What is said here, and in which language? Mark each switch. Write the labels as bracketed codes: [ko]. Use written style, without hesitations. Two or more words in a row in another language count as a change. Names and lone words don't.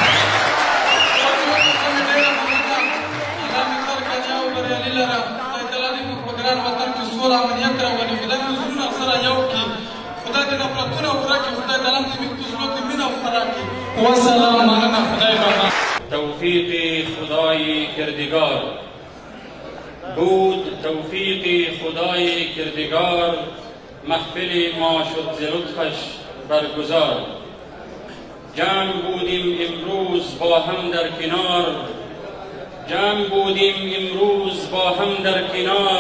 [ps] الله مې تل کامیاب او بریالي لره. خدای تعالی دې موږ په ګران وطن کې سوله امنیت راولي. خدای مو زړونه سره یو کړي. خدای دې نفرتونه ورک کړي. خدای تعالی دې موږ په زړونو کې مینه خپره کړي. والسلام. مننه. خدای پاک. [fa] توفیق خدای کردگار بود. توفیق خدای کردگار محفل ما شد ز لطفش برگزار. جمع بودیم امروز با هم در کنار. جمع بودیم امروز با هم در کنار.